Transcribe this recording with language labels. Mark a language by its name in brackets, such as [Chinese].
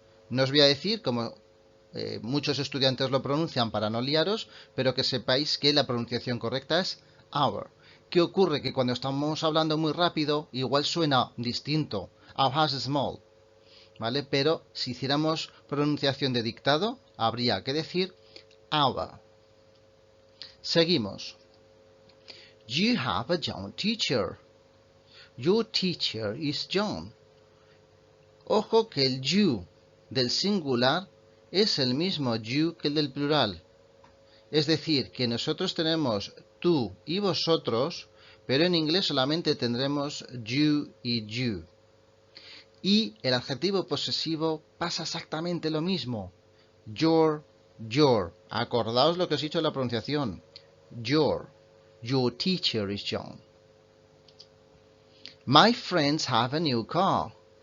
[Spanish] No os voy a decir cómo muchos estudiantes lo pronuncian para no liaros, pero que sepáis que la pronunciación correcta es our. ¿Qué ocurre? Que cuando estamos hablando muy rápido, igual suena distinto. [English] Our house is small, [Spanish] ¿vale? Pero si hiciéramos pronunciación de dictado, habría que decir our. Seguimos. [English] You have a young teacher. Your teacher is young. [Spanish] Ojo que el you del singular es el mismo you que el del plural. Es decir, que nosotros tenemos tú y vosotros, pero en inglés solamente tendremos you y you. Y el adjetivo posesivo pasa exactamente lo mismo. Your. Acordaos lo que os he dicho en la pronunciación. [English] Your teacher is young. My friends have a new car.